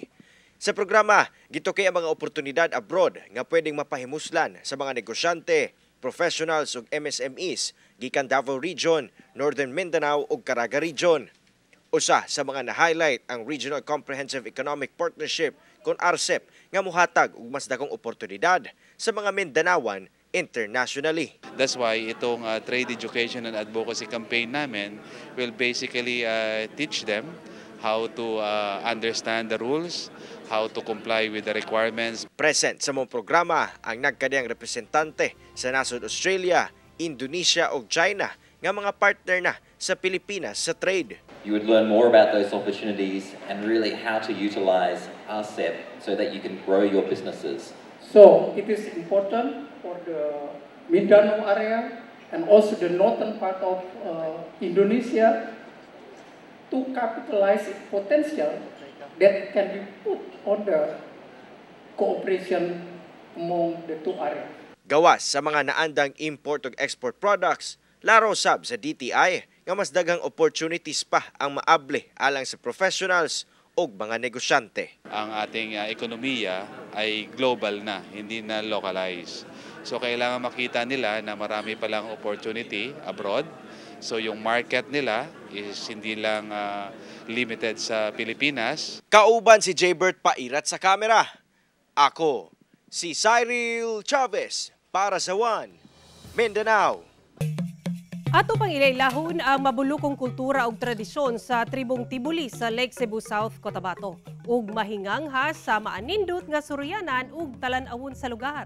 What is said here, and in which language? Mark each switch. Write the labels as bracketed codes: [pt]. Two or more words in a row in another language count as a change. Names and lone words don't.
[ceb] Sa programa, gitukay ang mga oportunidad abroad nga pwedeng mapahimuslan sa mga negosyante, professionals ug MSMEs gikan Davao Region, Northern Mindanao ug Caraga Region. Usa sa mga na-highlight ang Regional Comprehensive Economic Partnership kon RCEP nga muhatag og mas dakong oportunidad sa mga Mindanaoan internationally. [en] That's why itong trade education and advocacy campaign namin will basically teach them how to understand the rules, how to comply with the requirements. [ceb] Present sa mong programa ang nagkadiyang representante sa nasod Australia, Indonesia ug China nga mga partner na sa Pilipinas sa trade. [en] You would learn more about those opportunities and really how to utilize RCEP so that you can grow your businesses. So it is important for the Mindanao area and also the northern part of Indonesia to capitalize potential that can be put on the cooperation among the two areas. [ceb] Gawas sa mga naandang import ug export products, laro sab sa DTI nga mas daghang opportunities pa ang maabli alang sa professionals ug mga negosyante. [tl] Ang ating ekonomiya ay global na, hindi na localized. So kailangan makita nila na marami palang opportunity abroad. So yung market nila is hindi lang limited sa Pilipinas. [ceb] Kauban si Jaybert Pairat sa kamera. Ako, si Cyril Chavez para sa One Mindanao. Ato pang ilailahon ang mabulukong kultura ug tradisyon sa tribong Tibuli sa Lake Cebu South, Cotabato ug mahinganghas sa maanindot nga suryanan ug talan-awon sa lugar.